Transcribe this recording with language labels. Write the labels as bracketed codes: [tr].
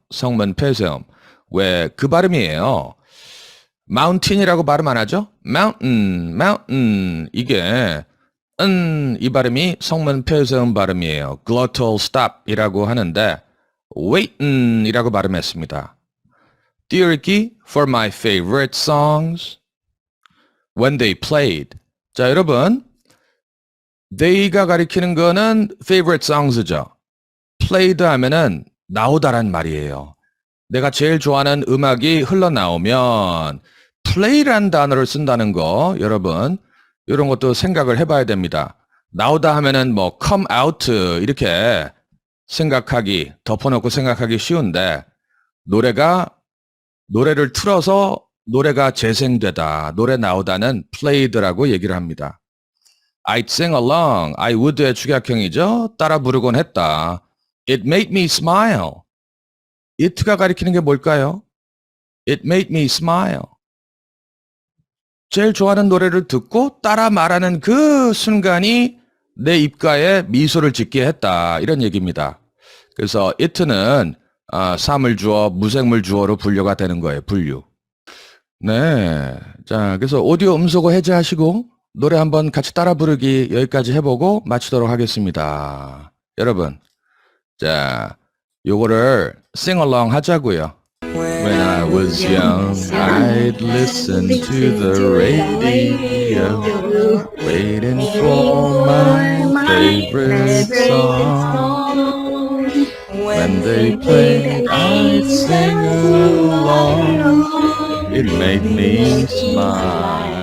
[ko] 성문 폐쇄음. 왜 그 발음이에요. mountain이라고 발음 안 하죠? [en] mountain. [ko] 이게 이 발음이 성문 폐쇄음 발음이에요. glottal stop이라고 하는데 waitin' 이라고 발음했습니다. 띄울기 [en] for my favorite songs when they played. [ko] 자, 여러분, they가 가리키는 거는 favorite songs죠. played 하면은 나오다란 말이에요. 내가 제일 좋아하는 음악이 흘러나오면 play란 단어를 쓴다는 거, 여러분, 이런 것도 생각을 해봐야 됩니다. 나오다 하면은 뭐 come out 이렇게 생각하기, 덮어놓고 생각하기 쉬운데 노래를 틀어서 노래가 재생되다, 노래 나오다는 played라고 얘기를 합니다. [en] I'd sing along, I would의 [ko] 축약형이죠. 따라 부르곤 했다. [en] It made me smile. [ko] it가 가리키는 게 뭘까요? [en] It made me smile. [ko] 제일 좋아하는 노래를 듣고 따라 말하는 그 순간이 내 입가에 미소를 짓게 했다. 이런 얘기입니다. 그래서 it는 사물주어, 무생물 주어로 분류가 되는 거예요. 분류. 네. 자, 그래서 오디오 음소거 해제하시고 노래 한번 같이 따라 부르기 여기까지 해보고 마치도록 하겠습니다. 여러분, 자, 요거를 sing along 하자고요. [en] When I was young, I'd listen to the radio, waiting for my favorite song. When they played, I'd sing along. It made me smile.